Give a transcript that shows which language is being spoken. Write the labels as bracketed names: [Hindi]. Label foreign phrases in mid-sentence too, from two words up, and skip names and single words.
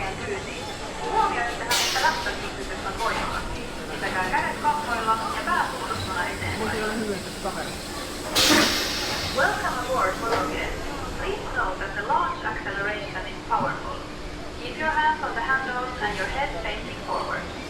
[Finnish] kyytiin. Huomioittehan, että lähtökiihdytys on voimakasti. Pitäkää kädet kahvoilla ja pää suunnustuna eteenpäin. [English] Welcome aboard MotoGee. Please note that the launch acceleration is powerful. Keep your hands on the handles and your head facing forward.